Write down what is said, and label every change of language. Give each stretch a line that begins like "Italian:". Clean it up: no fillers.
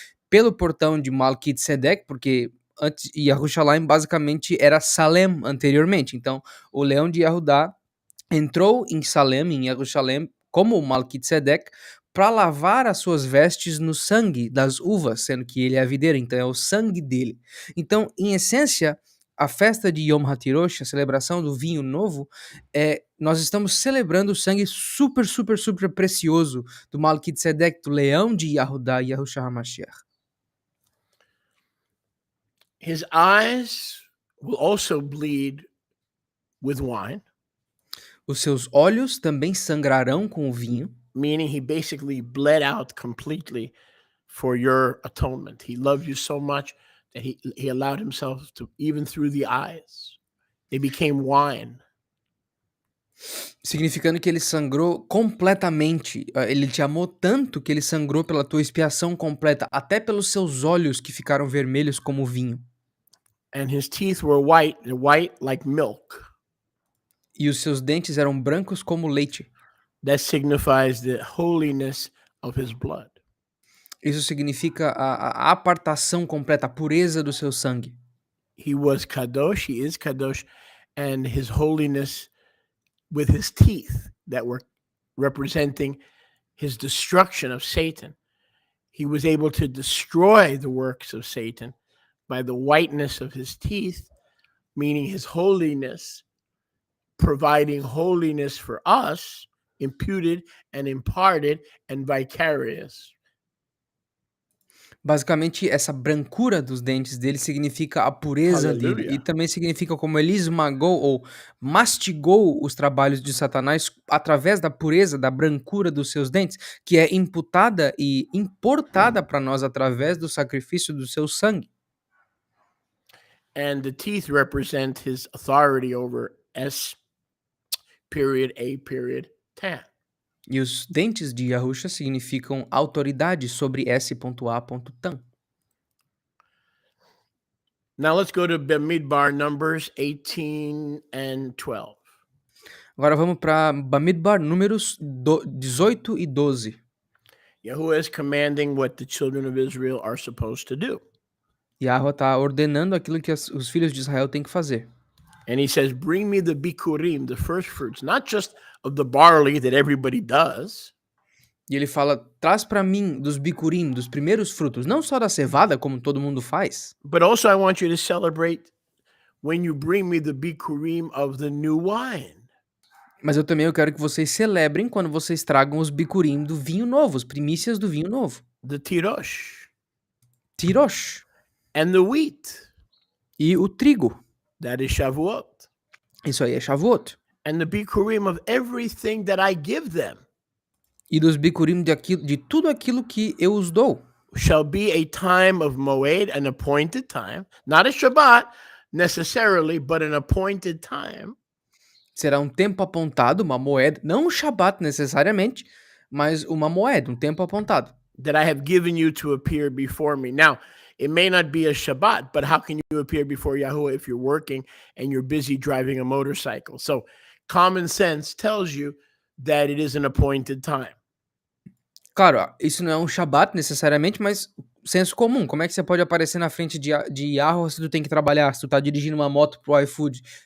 Portuguese: pelo portão de Melchizedek, porque antes Jerusalém basicamente era Salem anteriormente, então o leão de Yahudá entrou em Salem, em Jerusalém, como o Melchizedek, para lavar as suas vestes no sangue das uvas, sendo que ele é a videira, então é o sangue dele. Então, em essência, a festa de Yom Ha Tirosh, a celebração do vinho novo, nós estamos celebrando o sangue super, super, super precioso do Melchizedek, do leão de Yahudá, Yahushua HaMashiach.
English: His eyes will also bleed with wine.
Portuguese: Os seus olhos também sangrarão com o vinho.
English: Meaning he basically bled out completely for your atonement. He loved you so much that he allowed himself to, even through the eyes, they became wine.
Portuguese: Significando que ele sangrou completamente. Ele te amou tanto que ele sangrou pela tua expiação completa, até pelos seus olhos que ficaram vermelhos como vinho.
English: And his teeth were white like milk.
Portuguese: E os seus dentes eram brancos como leite.
English: That signifies the holiness of his blood.
Portuguese: Isso significa a apartação completa, a pureza do seu sangue.
English: He was kadosh, he is kadosh, and his holiness with his teeth that were representing his destruction of Satan. He was able to destroy the works of Satan by the whiteness of his teeth, meaning his holiness, providing holiness for us, imputed and imparted and vicarious.
Portuguese: Basicamente, essa brancura dos dentes dele significa a pureza Aleluia. dele. E também significa como ele esmagou ou mastigou os trabalhos de Satanás através da pureza, da brancura dos seus dentes, que é imputada e importada para nós através do sacrifício do seu sangue.
English: And the teeth represent his authority over S period, A period, tan.
Portuguese: E os dentes de Yahusha significam autoridade sobre S.A.Tan.
English: Now let's go to Bamidbar, Numbers 18 and 12.
Portuguese: Agora vamos para Bamidbar, números 18 e 12.
English: Yahuwah is commanding what the children of Israel are supposed to do.
Portuguese: Yahweh está ordenando aquilo que os filhos de Israel têm que fazer.
English: And he says, bring me the bikurim, the first fruits, not just of the barley that everybody does.
Portuguese: E ele fala, traz para mim dos bikurim, dos primeiros frutos, não só da cevada, como todo mundo faz,
English: But also I want you to celebrate when you bring me the bikurim of the new wine.
Portuguese: mas eu quero que vocês celebrem quando vocês tragam os bikurim do vinho novo, as primícias do vinho novo.
English: The tirosh.
Portuguese: Tirosh.
English: And the wheat.
Portuguese: E o trigo.
English: That is Shavuot.
Portuguese: Isso aí é Shavuot.
English: And the bikurim of everything that I give them.
Portuguese: E dos bikurim de tudo aquilo que eu os dou.
English: Shall be a time of moed, an appointed time. Not a Shabbat necessarily, but an appointed time.
Portuguese: Será um tempo apontado, uma moeda, não um Shabat necessariamente, mas uma moeda, um tempo apontado.
English: That I have given you to appear before me. Now, it may not be a Shabbat, but how can you appear before Yahuwah if you're working and you're busy driving a motorcycle? So common sense tells you that it is an appointed time.
Portuguese: Claro, isso não é um Shabat necessariamente, mas senso comum. Como é que você pode aparecer na frente de Yahweh se tu tem que trabalhar, se tu tá dirigindo uma moto pro iFood?